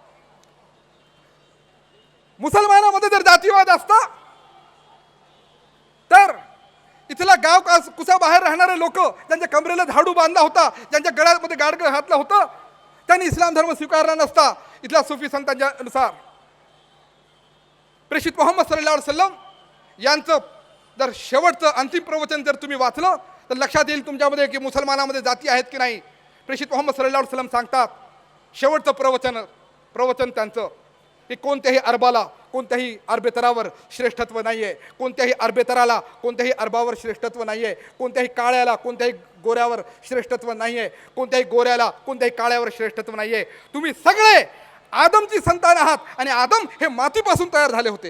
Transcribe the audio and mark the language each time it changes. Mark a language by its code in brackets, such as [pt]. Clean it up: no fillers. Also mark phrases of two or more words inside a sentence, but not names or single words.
[mr] मुसलमानामध्ये जर जातीवाद असता तर इथला गाव कुसा बाहेर राहणारे लोक, ज्यांच्या कमरेला झाडू बांधला होता, ज्यांच्या गळ्यामध्ये गाडगं घातलं होतं, त्यांनी इस्लाम धर्म स्वीकारला नसता. इथल्या सुफी संतांच्या नुसार प्रेषित मोहम्मद [ar] صلى الله عليه وسلم [mr] यांचं जर शेवटचं अंतिम प्रवचन जर तुम्ही वाचलं तर लक्षात येईल तुमच्यामध्ये की मुसलमानामध्ये जाती आहेत की नाही. प्रेषित मोहम्मद [ar] صلى الله عليه وسلم [mr] सांगतात, शेवटचं प्रवचन त्यांचं की कोणत्याही अरबाला कोणत्याही अरबेतरावर श्रेष्ठत्व नाही आहे, कोणत्याही अरबेतराला कोणत्याही अरबावर श्रेष्ठत्व नाही आहे, कोणत्याही काळ्याला कोणत्याही गोऱ्यावर श्रेष्ठत्व नाही आहे, कोणत्याही गोऱ्याला कोणत्याही काळ्यावर श्रेष्ठत्व नाही आहे. तुम्ही सगळे आदमची संतान आहात आणि आदम हे मातीपासून तयार झाले होते.